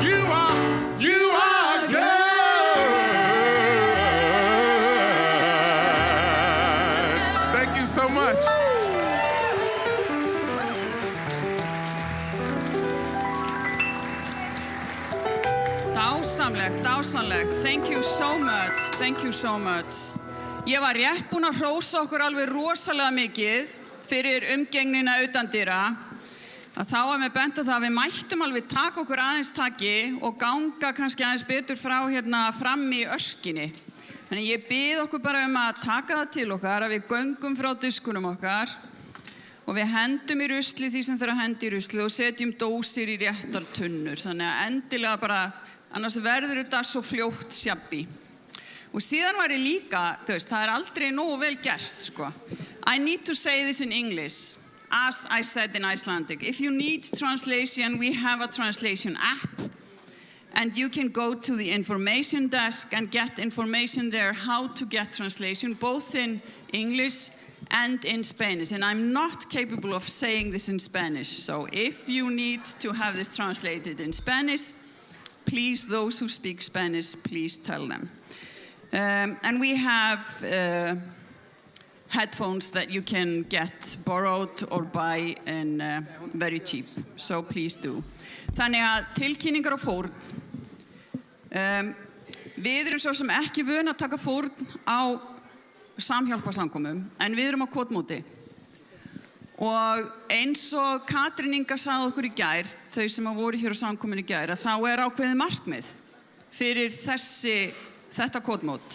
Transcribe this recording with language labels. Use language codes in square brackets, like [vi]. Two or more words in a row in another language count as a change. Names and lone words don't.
[en] You are good. Thank you so much. [is] Dásamlegt, dásamlegt. [en] Thank you so much, thank you so much. [is] Ég var rétt búin að hrósa okkur alveg rosalega mikið fyrir umgengnina utandyra. Að þá var mér bent á það að við mættum alveg taka okkur aðeins taki og ganga kannski aðeins betur frá hérna fram í öskinni. Þannig ég bið okkur bara að taka það til okkar, að við göngum frá diskunum okkar og við hendum í rusli því sem þurfa að henda í rusli og setjum dósir í réttar tunnur. Þannig að endilega bara, annars verður þetta svo fljótt sjabbi. Og síðan var ég líka, það aldrei nógu vel gert, sko. [en] I need to say this in English, as I said in Icelandic. If you need translation, we have a translation app. And you can go to the information desk and get information there how to get translation, both in English and in Spanish. And I'm not capable of saying this in Spanish. So if you need to have this translated in Spanish, please, those who speak Spanish, please tell them. And we have headphones that you can get borrowed or buy and very cheap. So please do. [is] Þannig að tilkynningar á fórn. Við erum svo sem ekki vön að taka fórn á samhjálparsamkomum, en við erum á kvótmóti. Og eins og Katrín Inga sagði okkur í gær, þau sem voru hér á samkomunni í gær, að þá ákveðið markmið fyrir þetta kotmót.